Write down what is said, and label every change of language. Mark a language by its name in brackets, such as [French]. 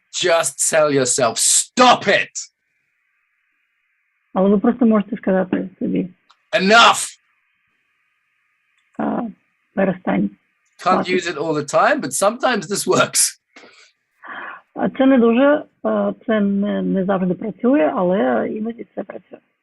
[English] Just tell yourself, stop it! [Ukrainian] Але ви просто можете сказати собі. [English] Enough! [Ukrainian] Перестань. [English] Can't use it all the time, but sometimes this works. [Ukrainian] Це не дуже, це не завжди працює, але іноді це працює.